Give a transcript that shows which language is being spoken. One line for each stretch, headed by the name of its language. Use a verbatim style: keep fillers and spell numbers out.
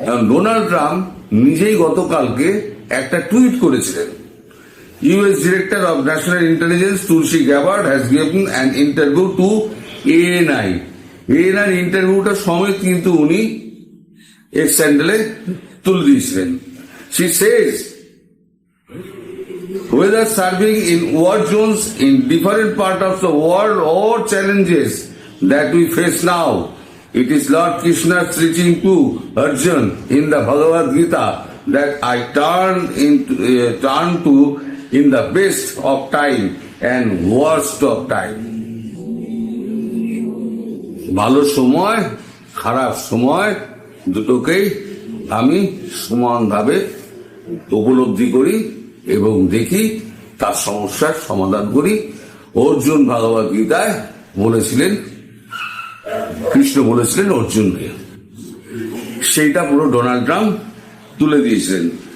Bangla: Donald Trump নিজেই গতকালকে একটা টুইট করেছিলেন,
English: US director of national intelligence Tulsi Gabbard has given an interview to ANI.
Bangla: ANI ইন্টারভিউটা সমেত কিন্তু উনি এক্স হ্যান্ডেলে তুলে দিয়েছিলেন।
English: She says, whether serving in war zones in different parts of the world or challenges that we face now, it is Lord Krishna's teaching to Arjuna in the Bhagavad Gita that I turn into uh, turn to in the best of time and worst of time.
Bangla: ভালো সময় খারাপ সময় দুটোকেই আমি সমানভাবে উপলব্ধি করি এবং দেখি, তার সমস্যার সমাধান করি। অর্জুন ভগবদ গীতায় বলেছিলেন, কৃষ্ণ বলেছিলেন অর্জুনকে, সেইটা পুরো ডোনাল্ড ট্রাম্প তুলে দিয়েছিলেন।